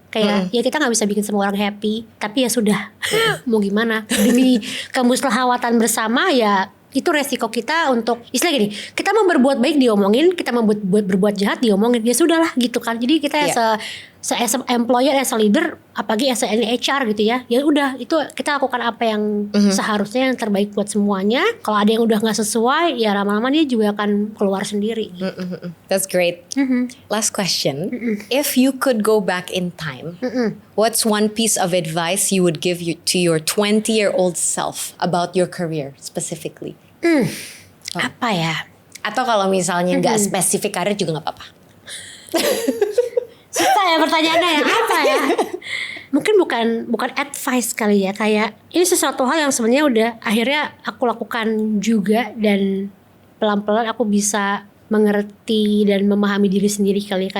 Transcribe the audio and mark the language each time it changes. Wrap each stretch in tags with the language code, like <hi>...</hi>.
<id>Kayak ya kita gak bisa bikin semua orang happy, tapi ya sudah mau gimana, demi kemuslahawatan bersama ya itu resiko kita untuk istilah gini, kita mau berbuat baik diomongin, kita mau berbuat jahat diomongin, ya sudahlah gitu kan. Jadi kita</id> <en>as a employer, as a leader,</en> <id>apalagi as a HR gitu ya udah itu kita lakukan apa yang seharusnya yang terbaik buat semuanya. Kalau ada yang udah nggak sesuai, ya lama-lama dia juga akan keluar sendiri gitu.</id> <en>That's great. Last question. If you could go back in time, what's one piece of advice you would give to your 20-year-old self about your career specifically?</en> <id>Apa ya? Atau kalau misalnya nggak spesifik karir juga nggak apa-apa. Susah ya pertanyaannya ya, apa ya? Mungkin bukan advice kali ya, kayak ini sesuatu hal yang sebenarnya udah akhirnya aku lakukan juga, dan pelan-pelan aku bisa mengerti dan memahami diri sendiri kali.</id>